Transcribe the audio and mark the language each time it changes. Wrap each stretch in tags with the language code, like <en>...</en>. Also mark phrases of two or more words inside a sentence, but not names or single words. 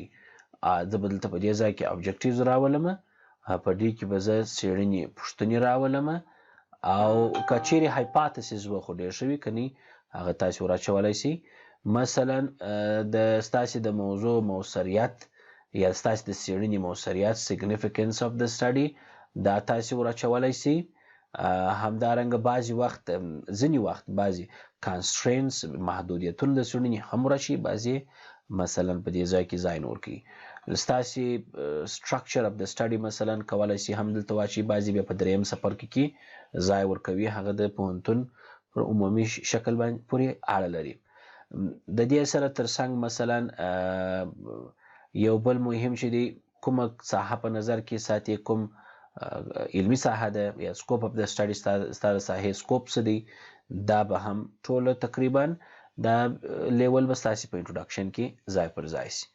<ps>زه به دلته په دې ځای کې ابجکټیوز راولمه، په دې کې به زه څېړنې پوښتنې راولمه، او که چیرې هایپاتسیس وه خو ډېر ښه وي، که نه هغه تاسې ور اچولی شئ. مثلا د ستاسې د موضوع موثریت یا ستاسې د څېړنې موثریت</ps> <en>significance of the study</en> <ps>دا تاسې ور اچولی شئ. همدارنګه ځینې وخت بعضې constraints محدودیتونه د څېړنې هم ور اچوي، بعضې مثلا په دې ځای کې ځای نه ورکوي. ستاسې</ps> <en>structure of the study</en> <ps>مثلا کولی شي هم دلته واچوي، بعضې بیا په دریم څپرکي کې ځای ورکوي، هغه د پوهنتون پر عمومي شکل باندې پورې اړه لري. د دې سره ترڅنګ مثلا یو بل مهم چې دی کومه ساحه په نظر کې ساتي، کوم علمي ساحه ده یا</ps> <en>scope of the study,</en> <ps>ستا د ساحې سکوپ څه دی، دا به هم ټوله تقریبا دا لیول به ستاسې په انټروډکشن کې ځای پر ځای شي.</ps>